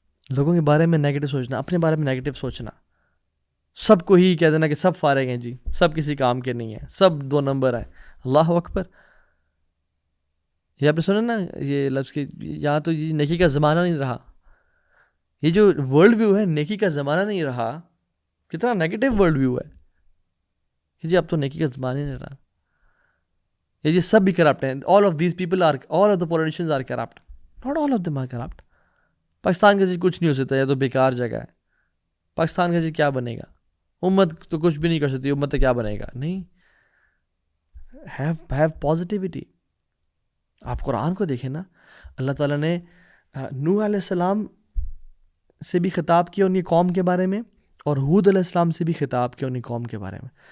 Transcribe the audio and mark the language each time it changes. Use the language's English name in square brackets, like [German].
[Urdu] لوگوں کے بارے میں نیگیٹو سوچنا، اپنے بارے میں نیگیٹو سوچنا، سب کو ہی کہہ دینا کہ سب فارغ ہیں جی، سب کسی کام کے نہیں ہیں، سب 2 نمبر ہیں. اللہ اکبر. یہ آپ نے سنا نا یہ لفظ کہ یہاں تو یہ نیکی کا زمانہ نہیں رہا. یہ جو ورلڈ ویو ہے نیکی کا زمانہ نہیں رہا، کتنا نیگیٹو ورلڈ ویو ہے کہ جی اب تو نیکی کا زمانہ نہیں رہا. یہ سب بھی کرپٹ ہیں. [English] all of these people are, all of the politicians are corrupt. not all of them are corrupt. [Urdu] Pakistan کا جی کچھ نہیں ہو سکتا، یہ تو بیکار جگہ ہے. پاکستان کا جی کیا بنے گا؟ امت تو کچھ بھی نہیں کر سکتی، امت تو کیا بنے گا؟ نہیں. [English] have positivity. [Urdu] آپ قرآن کو دیکھیں نا، اللہ تعالیٰ نے نوح علیہ السلام سے بھی خطاب کیا ان کی قوم کے بارے میں، اور ہود علیہ السلام سے بھی خطاب کیا ان کی قوم کے بارے میں.